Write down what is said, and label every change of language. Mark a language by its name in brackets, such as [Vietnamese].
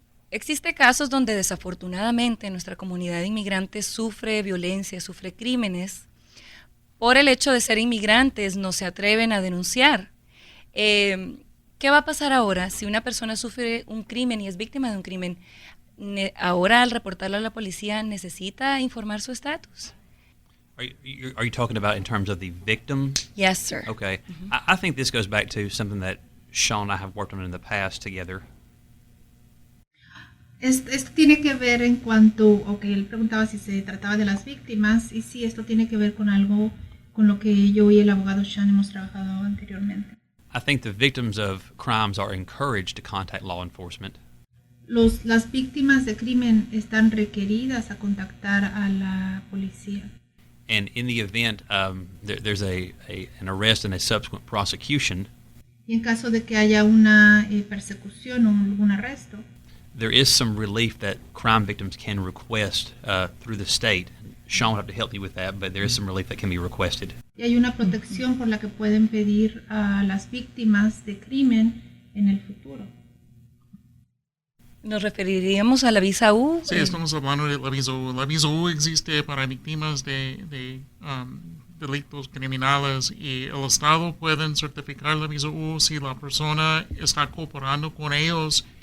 [Spanish] Existe casos donde desafortunadamente nuestra comunidad de inmigrantes sufre violencia, sufre crímenes. Por el hecho de ser inmigrantes no se atreven a denunciar. ¿Qué va a pasar ahora si una persona sufre un crimen y es víctima de un crimen? Ahora, al reportarlo a la policía, ¿necesita informar su estatus? [English] Are you talking about in terms of the victim? Yes, sir. Okay. I think this goes back to something that Sean and I have worked on in the past together. [Spanish] Esto tiene que ver en cuanto, él preguntaba si se trataba de las víctimas, y sí, esto tiene que ver con algo con lo que yo y el abogado Sean hemos trabajado anteriormente. [English] I think the victims of crimes are encouraged to contact law enforcement. [Spanish] Las víctimas de crimen están requeridas a contactar a la policía. [English] And in the event there's an arrest and a subsequent prosecution, [Spanish] Y en caso de que haya una persecución o algún arresto, [English] there is some relief that crime victims can request through the state. Sean will have to help me with that, but there is some relief that can be requested. [Spanish] y hay una protección por la que pueden pedir a las víctimas de crimen en el futuro. ¿Nos referiríamos a la visa U? Sí, estamos hablando de la visa U. La visa U existe para víctimas de delitos criminales, y el Estado puede certificar la visa U si la persona está cooperando con ellos.